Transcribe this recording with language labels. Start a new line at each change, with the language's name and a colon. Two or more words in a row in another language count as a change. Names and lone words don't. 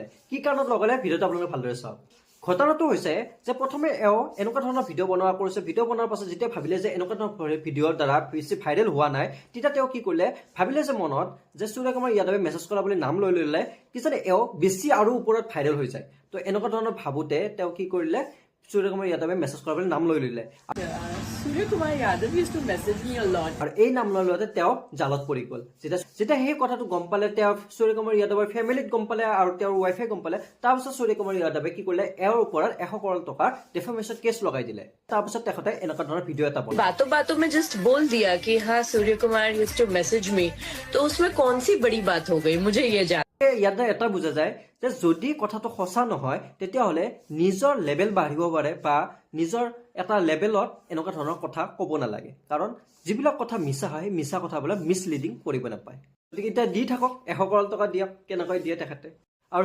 Assamese: কি কাৰণত লগালে ভিডিঅ'টো আপোনালোকে ভালদৰে চাওক। ঘটনাটো হৈছে যে প্ৰথমে এনেকুৱা ধৰণৰ ভিডিঅ' বনোৱা কৰিছে। ভিডিঅ' বনোৱাৰ পাছত যেতিয়া ভাবিলে যে এনেকুৱা ধৰণৰ ভিডিঅ'ৰ দ্বাৰা বেছি ভাইৰেল হোৱা নাই, তেতিয়া তেওঁ কি কৰিলে, ভাবিলে যে মনত যে সূৰ্য কুমাৰ যাদৱে মেছেজ কৰা বুলি নাম লৈ ল'লে কিজানি বেছি আৰু ওপৰত ভাইৰেল হৈ যায়। তো এনেকুৱা ধৰণৰ ভাবোতে তেওঁ কি কৰিলে, সূৰ্য কুমাৰ যাদৱে মেছেজ কৰা বুলি নাম লৈ ল'লে।
English: Surya Kumar Yadav used to message me a lot.
Assamese: আৰু এই নাম লৈ লওঁতে তেওঁ জালত পৰি গ'ল। যেতিয়া সেই কথাটো গম পালে, তেওঁ সূৰ্য কুমাৰ যাদৱৰ ফেমিলিত গম পালে আৰু তেওঁৰ ৱাইফে গম পালে, তাৰপিছত সূৰ্য কুমাৰ যাদৱে কি কৰিলে, এওঁৰ ওপৰত 100 কোটি টকাৰ ডিফেমেশ্যন কেছ লগাই দিলে। তাৰপিছত তেখেতে এনেকুৱা ধৰণৰ ভিডিঅ' এটা বনালে।
Hindi: बातों बातों में जस्ट बोल दिया कि हाँ सूर्य कुमार
English: used to message me,
Hindi: तो उसमें कौन सी बड़ी बात हो गई मुझे ये जान।
Assamese: ইয়াত এটা বুজা যায় যে যদি কথাটো সঁচা নহয়, তেতিয়াহ'লে নিজৰ লেভেল বাঢ়িব পাৰে বা নিজৰ এটা লেভেলত এনেকুৱা ধৰণৰ কথা ক'ব নালাগে। কাৰণ যিবিলাক কথা মিছা হয়, সেই মিছা কথাবিলাক মিছলিডিং কৰিব নাপায়। গতিকে এতিয়া দি থাকক, 100 কোটি টকা দিয়ক, কেনেকৈ দিয়ে তেখেতে।